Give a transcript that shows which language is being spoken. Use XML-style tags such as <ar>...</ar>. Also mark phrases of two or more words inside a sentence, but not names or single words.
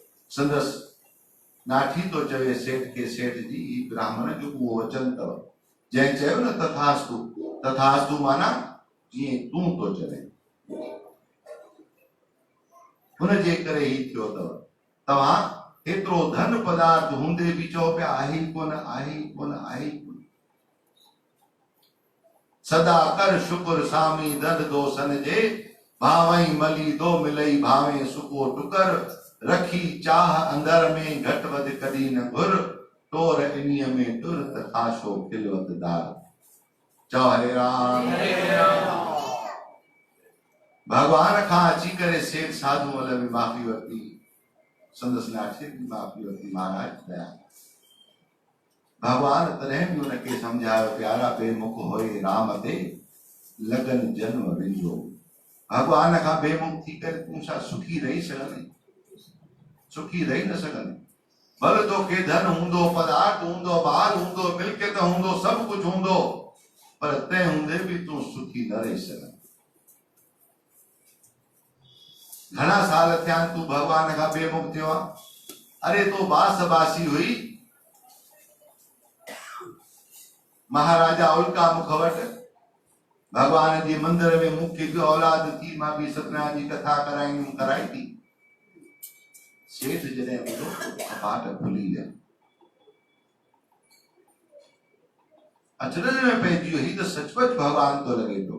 <sd>संदसि नाठी तो चवे सेठ के, सेठ जी ही ब्राह्मण जो उहो वचन अथव जंहिं चयो न तथास्तु, तथास्तु माना जीअं तूं तो चवे, हुन जे करे ही थियो अथव। तव्हां एतिरो धन पदार्थ हूंदे बि चओ पिया आहे ई कोन, आहे ई कोन, आहे ई कोन। सदा कर शुकुर सामी दंड दोसन जे, भावई मली दो मिलई भावे सुको टुकर, रखी चाह अंदर में घट वध कदी न घुर, टोर इन्हीअ में तुरत खाशो खिलवत दार। चओ हरे राम। भगवान खां अची करे सेठ साधू मल में माफ़ी वरिती, संदसि नाठे भी माफ़ी वरिती। महाराज दया, भगवान तॾहिं बि हुनखे सम्झायो, प्यारा बेमुख होए राम ते लगन जन्म विंजो। भगवान खां बेमुख थी करे तूं छा सुखी रही सघंदी? सुखी रही न सघंदी। भले तोखे धन हूंदो, पदार्थ हूंदो, ॿार हूंदो, मिल्कियत हूंदो, सभु कुझु हूंदो, पर तंहिं हूंदे बि तूं सुखी न रही सघंदी। घणा साल थिया तूं भगवान खां बेमुख थियो आहे? अरे तो बास बासी हुई महाराजा उल्का मुख वटि भगवान जे मंदिर में मूंखे बि औलाद थी, मां बि सत्यनारायण जी कथा कराई थी। सेठ जॾहिं ॿुधो कपाट खुली विया, अचरज में पइजी वियो, ही त सचपच भगवान तो लॻे पियो।</sd>